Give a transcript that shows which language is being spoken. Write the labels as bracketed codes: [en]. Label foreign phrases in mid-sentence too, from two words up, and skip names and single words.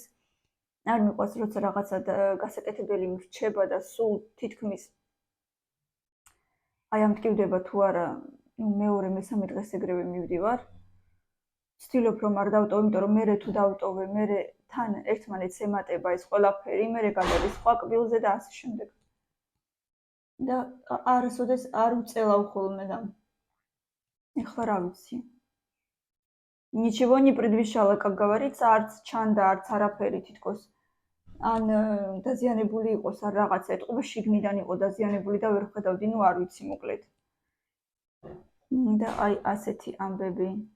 [ka] არ მიყვარს როცა რაღაცა გასაკეთებელი მრჩება და სულ თითქმის აი ამ მტკივდება თუ არა, მეორე მესამე დღეს ეგრევე მივდივარ. ვცდილობ რომ არ დავტოვო, იმიტომ რომ მერე თუ დავტოვე, მერე თან ერთმანეთს ემატება ეს ყველაფერი, მერე გადადის სხვა კბილზე და ასე შემდეგ. და არასოდეს არ ვწელავ ხოლმე და ეხლა რა ვიცი. [ru] Ничего не предвещало, как говорится, [ka] არც ჩანდა, არც არაფერი თითქოს. ან დაზიანებული იყოს არ რაღაცა, ეთყობა შიგნიდან იყო დაზიანებული და ვერ ხედავდი, ნუ არ ვიცი მოკლედ. და აი ასეთი ამბები.